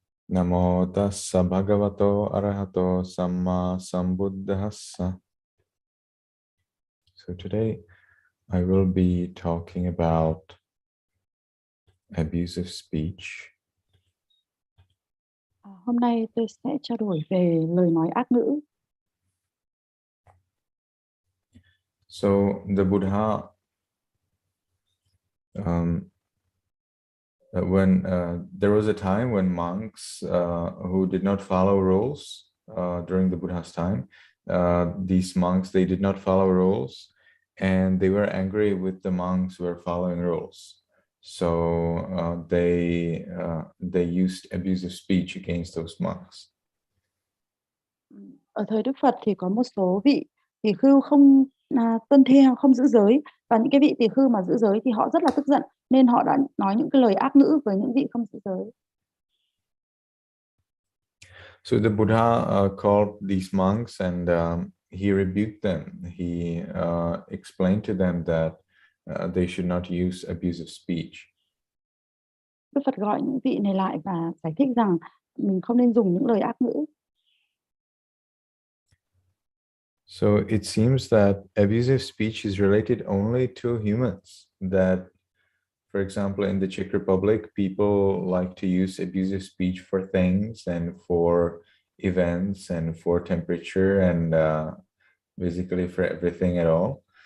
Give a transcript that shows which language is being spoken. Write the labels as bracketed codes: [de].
[pi] Namo Tassa Bhagavato Arahato Sammāsambuddhassa. [en] So today I will be talking about abusive speech. [vi] Hôm nay tôi sẽ trao đổi về lời nói ác ngữ. [en] So the Buddha, when there was a time when monks who did not follow rules during the Buddha's time, these monks, they did not follow rules, and they were angry with the monks who were following rules. So they used abusive speech against those monks. [vi] Ở thời Đức Phật thì có một số vị tỳ khưu không tuân theo, không giữ giới, và những cái vị tỳ khưu mà giữ giới thì họ rất là tức giận, nên họ đã nói những cái lời ác ngữ với những vị không giữ giới. [en] So the Buddha called these monks and he rebuked them. He explained to them that they should not use abusive speech. [vi] Đức Phật gọi những vị này lại và giải thích rằng mình không nên dùng những lời ác ngữ. [en] So it seems that abusive speech is related only to humans. That, for example, in the Czech Republic, people like to use abusive speech for things and for events and for temperature and basically for everything at all.